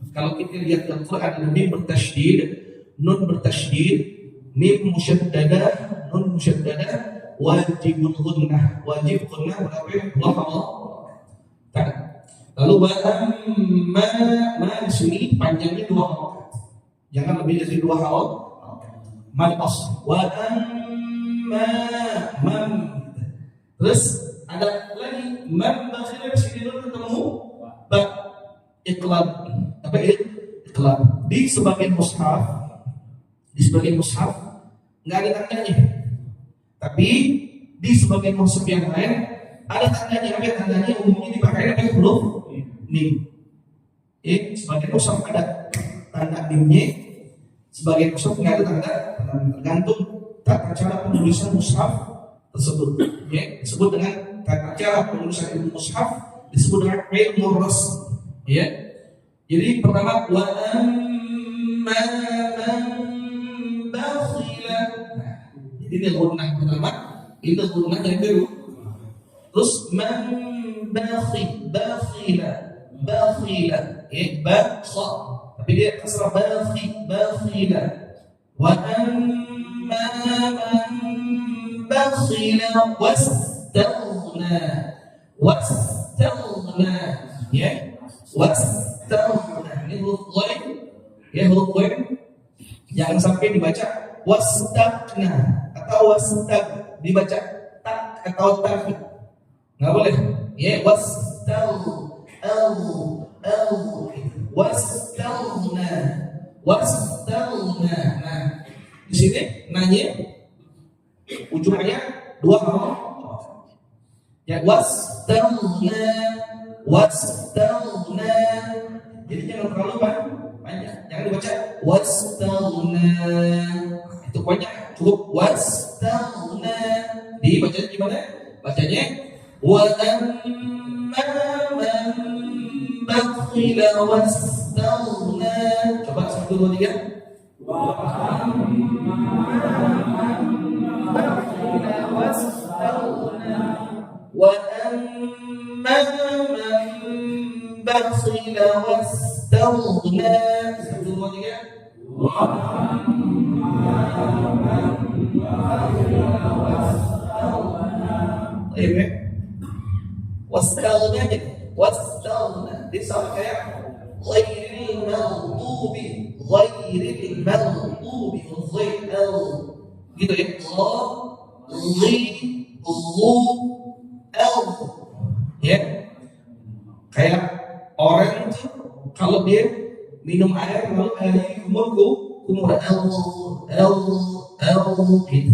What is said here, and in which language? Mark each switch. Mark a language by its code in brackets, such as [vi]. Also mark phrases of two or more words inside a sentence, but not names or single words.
[id] Kalau kita lihat dalam Quran ada mim bertasydid, nun bertasydid, [ar] ميم مشددة, نون مشددة, واجب غنة. [id] Wajib gunnah berapa? Dua harokat. Lalu [ar] وأما [id] di sini panjangnya dua harokat. Jangan lebih dari dua harokat. [ar] مد أصل. وأما مم. [id] Terus ada lagi [ar] مم بخل [id] di sini nun ketemu ba iqlab. Apa iqlab? Di sebagian mushaf nggak ada tandanya. Tapi di sebagian mushaf yang lain ada tandanya. Apa tandanya? Umumnya dipakai dengan huruf mim. Sebagian mushaf ada tanda mimnya, sebagian mushaf nggak ada tanda. Tergantung tata cara penulisan mushaf tersebut. Disebut dengan tata cara penulisan ilmu mushaf disebut dengan ilmu rasm. Jadi pertama [ar] وأما من بخل. [id] Jadi ini gunnah pertama, itu gunnah yang kedua. Terus [ar] من بخل. [id] Bakha. Tapi dia kasrah bakhila. [ar] وأما من بخل واستغنى. [id] Wastaghna. Ini huruf ghain. Huruf ghain. Jangan sampai dibaca wastaghna atau dibaca tak atau tak. Enggak boleh. Wastaghna. Nah, di sini nanya ujungnya dua harokat. Wastaghna. Jadi jangan terlalu panjang. Jangan dibaca wastaghna. Itu banyak. Cukup wastaghna. Dibacanya gimana? Bacanya [ar] وأما من بخل واستغنى. [id] Coba 1 2 3. [ar] وأما من بخل واستغنى. وأما من بخل واستغنى. 1 2 3. وأما من بخل واستغنى. [id] Wastaghna aja. Wastaghna. Dia sama kayak [ar] غير المغضوب. [id] Gitu ya. Kayak orang tuh kalau dia minum air lalu airnya kumur gitu.